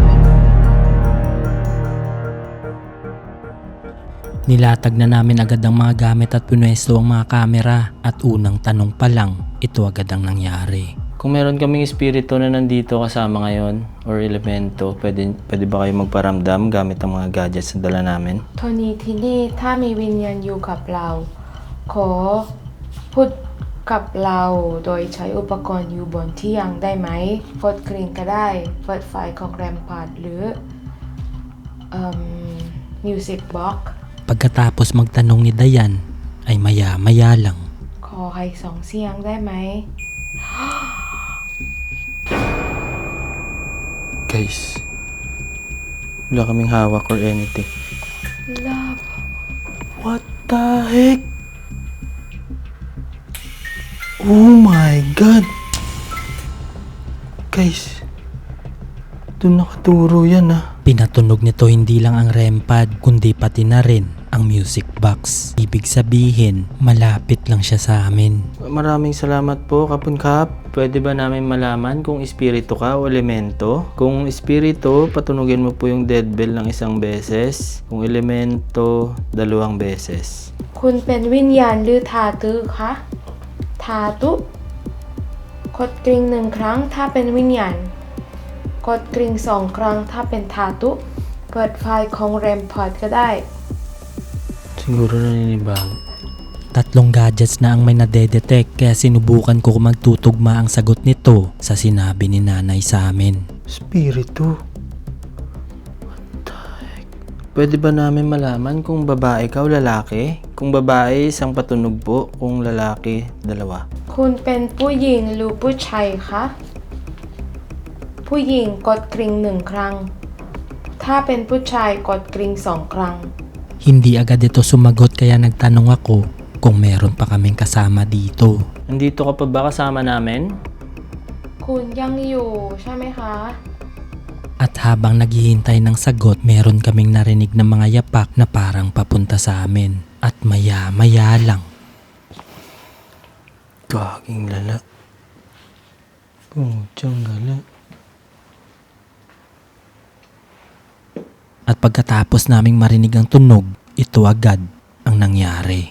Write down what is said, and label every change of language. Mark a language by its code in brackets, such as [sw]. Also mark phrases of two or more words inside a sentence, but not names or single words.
[tl] Nilatag na namin agad ang mga gamit at pinwesto ang mga kamera at unang tanong pa lang, ito agad ang nangyari. Kung meron kaming espiritu na nandito kasama ngayon or elemento, pwede ba kayo magparamdam gamit ang mga gadgets na dala namin? [th] โทนี่ที่นี่ถ้ามีวิญญาณอยู่กับเรา ขอพูดกับเราโดยใช้อุปกรณ์อยู่บนเที่ยงได้ไหมเปิดกริ่งก็ได้เปิดไฟของแรมพาร์ดหรือ [en] music box [tl] Pagkatapos magtanong ni Dayan, ay maya-maya lang. [th] ขอให้สองเสียงได้ไหม [tl] Guys, wala kaming hawak [en] or anything. [tl] Love. [en] What the heck? Oh my God! [tl] Guys, doon nakaturo yan ah. Pinatunog nito hindi lang ang REM pad, kundi pati na rin ang [en] music box. [tl] Ibig sabihin, malapit lang siya sa amin. Maraming salamat po, Kapun Kap. Pwede ba namin malaman kung espiritu ka o elemento? Kung espiritu, patunugin mo po yung [en] dead bell [tl] ng 1 beses. Kung elemento, 2 beses. [th] คุณเป็นวิญญาณหรือทาตุคะทาตุกดกริ่ง1 ครั้งถ้าเป็นวิญญาณกดกริ่ง2 ครั้งถ้าเป็นทาตุเปิดไฟล์ของแรมพอร์ตก็ได้ [tl] Siguro naninibago. 3 gadgets na ang may nadedetect kaya sinubukan ko kung magtutugma ang sagot nito sa sinabi ni nanay sa amin. Espiritu? [en] What the heck? [tl] Pwede ba namin malaman kung babae ka o lalaki? Kung babae, 1 patunog po. Kung lalaki, 2. [th] คุณเป็นผู้หญิงหรือผู้ชายคะผู้หญิงกดกริ่ง1 ครั้งถ้าเป็นผู้ชายกดกริ่ง2 ครั้ง [tl] Hindi agad ito sumagot kaya nagtanong ako kung meron pa kaming kasama dito. Nandito ka pa ba kasama namin? [th] คุณยังอยู่ใช่ไหมคะ [tl] At habang naghihintay ng sagot, meron kaming narinig na mga yapak na parang papunta sa amin. At maya-maya lang, Gaging lala. Putyang gala. at pagkatapos naming marinig ang tunog, ito agad ang nangyari.